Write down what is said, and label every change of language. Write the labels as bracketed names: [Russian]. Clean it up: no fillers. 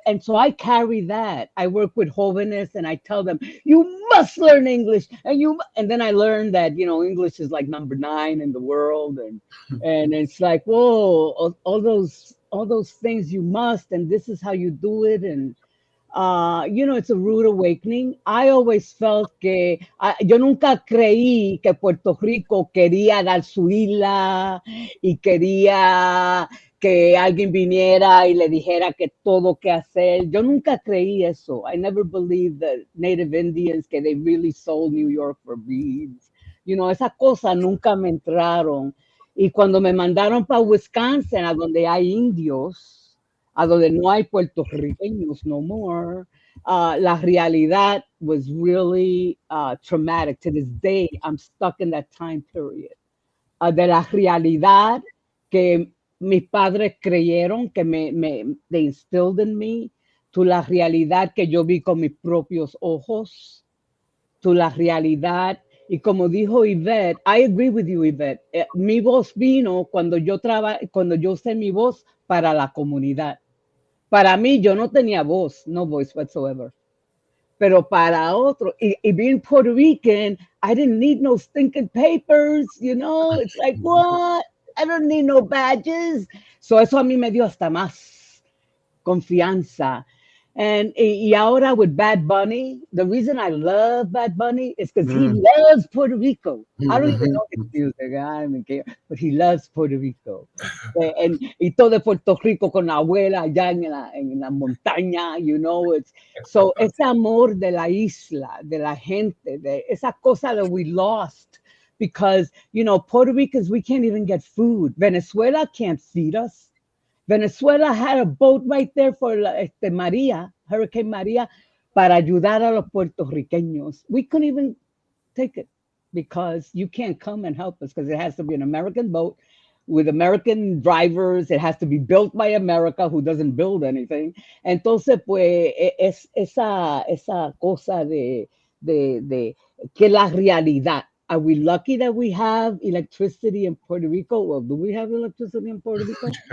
[English] And so I carry that. I work with jóvenes and I tell them, you must learn English. And then I learned that, English is like number 9 in the world. And it's like, whoa, all those things you must, and this is how you do it. And it's a rude awakening. I always felt [Spanish] que yo nunca creí que Puerto Rico quería dar su isla y quería que alguien viniera y le dijera que todo que hacer. Yo nunca creí eso. [English] I never believed that Native Indians que they really sold New York for beads. [Spanish] Esas cosas nunca me entraron. Y cuando me mandaron para Wisconsin, a donde hay indios, a donde no hay puertorriqueños [English] no more, [Spanish] la realidad [English] was really traumatic. To this day, I'm stuck in that time period. [Spanish] De la realidad que mis padres creyeron, que [English] they instilled in me, [Spanish] to la realidad que yo vi con mis propios ojos, to la realidad. Y como dijo Ivette, [English] I agree with you, Ivette. [Spanish] Mi voz vino cuando yo usé mi voz para la comunidad. Para mí, yo no tenía voz, [English] no voice whatsoever. [Spanish] Pero para otro, [English] y being Puerto Rican, I didn't need no stinking papers, It's like, what? I don't need no badges. [Spanish] So eso a mí me dio hasta más confianza. Y ahora [English] with Bad Bunny, the reason I love Bad Bunny is because he loves Puerto Rico. I don't even know his music, I don't even care, but he loves Puerto Rico. [Spanish] Y todo de Puerto Rico con la abuela allá en la montaña, so ese amor de la isla, de la gente, de esa cosa [English] that we lost because, Puerto Ricans, we can't even get food. Venezuela can't feed us. Venezuela had a boat right there for Hurricane Maria, [Spanish] para ayudar a los puertorriqueños. [English] We couldn't even take it because you can't come and help us because it has to be an American boat with American drivers. It has to be built by America, who doesn't build anything. [Spanish] Entonces, pues, es esa cosa de que la realidad. [English] Are we lucky that we have electricity in Puerto Rico? Well, do we have electricity in Puerto Rico?